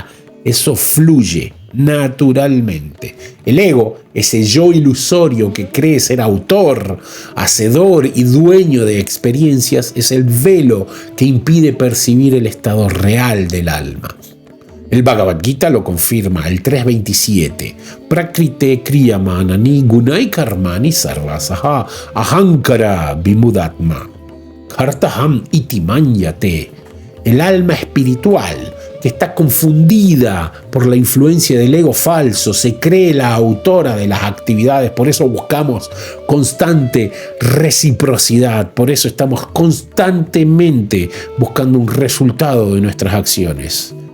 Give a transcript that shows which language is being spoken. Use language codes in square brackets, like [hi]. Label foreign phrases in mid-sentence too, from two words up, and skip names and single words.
[es] Eso fluye naturalmente. El ego, ese yo ilusorio que cree ser autor, hacedor y dueño de experiencias, es el velo que impide percibir el estado real del alma. El Bhagavad Gita lo confirma, el 3.27. [sa] प्रकृतेः क्रियमाणानि गुणैः कर्माणि सर्वशः अहङ्कार विमूढात्मा कर्ताहम् इति मन्यते. [es] El alma espiritual, que está confundida por la influencia del ego falso, se cree la autora de las actividades. Por eso buscamos constante reciprocidad, por eso estamos constantemente buscando un resultado de nuestras acciones.